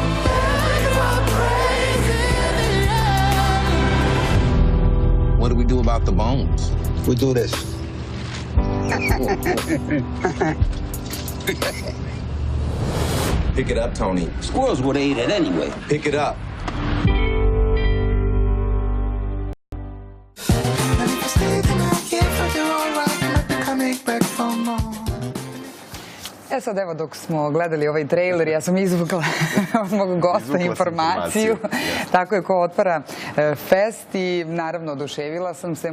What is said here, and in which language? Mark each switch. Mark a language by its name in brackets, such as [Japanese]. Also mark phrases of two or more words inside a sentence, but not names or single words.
[English] What do we do about the bones? We do this. Pick it up, Tony. Squirrels would have ate it anyway. Pick it up. [Serbian] Sad evo dok smo gledali ovaj trailer, ja sam izvukla od mog gosta informaciju. Tako je, ko otvara fest i naravno oduševila sam se.